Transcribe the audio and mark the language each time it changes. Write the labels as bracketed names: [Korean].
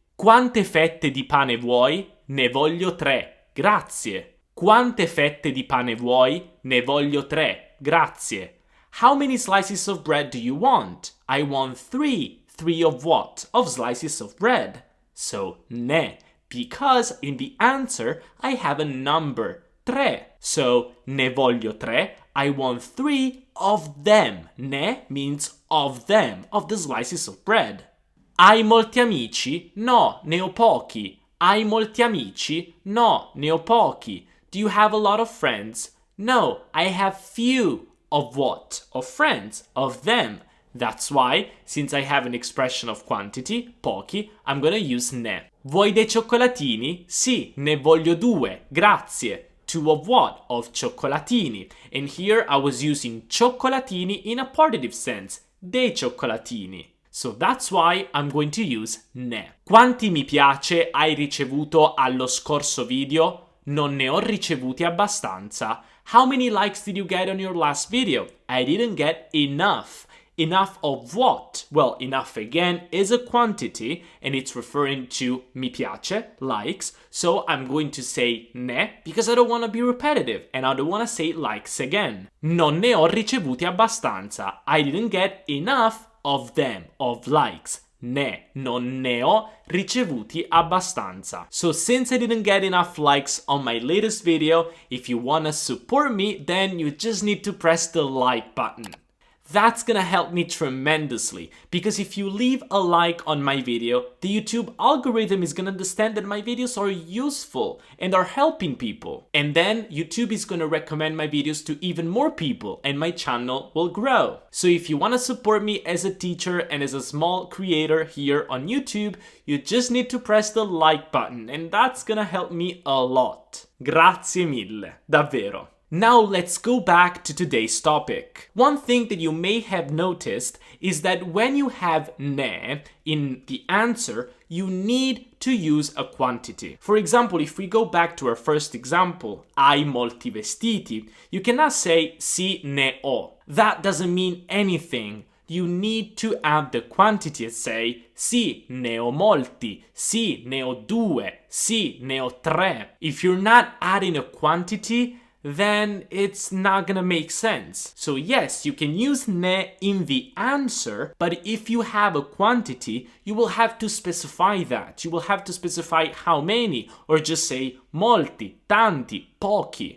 [Italian] Quante fette di pane vuoi? Ne voglio 3, grazie. Quante fette di pane vuoi? Ne voglio 3, grazie. [English] How many slices of bread do you want? I want 3. 3 of what? Of slices of bread. So, ne, because in the answer I have a number, 3. So, [Italian] ne voglio 3, [English] I want 3 of them. Ne means of them, of the slices of bread. [Italian] Hai molti amici? No, ne ho pochi. Hai molti amici? No, ne ho pochi. [English] Do you have a lot of friends? No, I have few. Of what? Of friends, of them. That's why, since I have an expression of quantity, pochi, I'm gonna use ne. [Italian] Vuoi dei cioccolatini? Sì, ne voglio 2, grazie. [English] 2 of what? Of cioccolatini. And here I was using cioccolatini in a partitive sense. [Italian] Dei cioccolatini. [English] So that's why I'm going to use ne. [Italian] Quanti mi piace hai ricevuto allo scorso video? Non ne ho ricevuti abbastanza. [English] How many likes did you get on your last video? I didn't get enough. Enough of what? Well, enough again is a quantity and it's referring to mi piace, likes. So I'm going to say ne because I don't want to be repetitive and I don't want to say likes again. [Italian] Non ne ho ricevuti abbastanza. [English] I didn't get enough of them, of likes. [Italian] Ne, non ne ho ricevuti abbastanza. [English] So since I didn't get enough likes on my latest video, if you wanna support me, then you just need to press the like button. That's gonna help me tremendously because if you leave a like on my video, the YouTube algorithm is gonna understand that my videos are useful and are helping people. And then YouTube is gonna recommend my videos to even more people and my channel will grow. So if you wanna support me as a teacher and as a small creator here on YouTube, you just need to press the like button and that's gonna help me a lot. [Italian] Grazie mille, davvero. [English] Now let's go back to today's topic. One thing that you may have noticed is that when you have ne in the answer, you need to use a quantity. For example, if we go back to our first example, [Italian] hai molti vestiti, [English] you cannot say [Italian] sì ne ho. [English] That doesn't mean anything. You need to add the quantity and say [Italian] sì ne ho molti, sì ne ho 2, sì ne ho 3. [English] If you're not adding a quantity, then it's not gonna make sense. So yes, you can use ne in the answer, but if you have a quantity, you will have to specify that. You will have to specify how many, or just say [Italian] molti, tanti, pochi.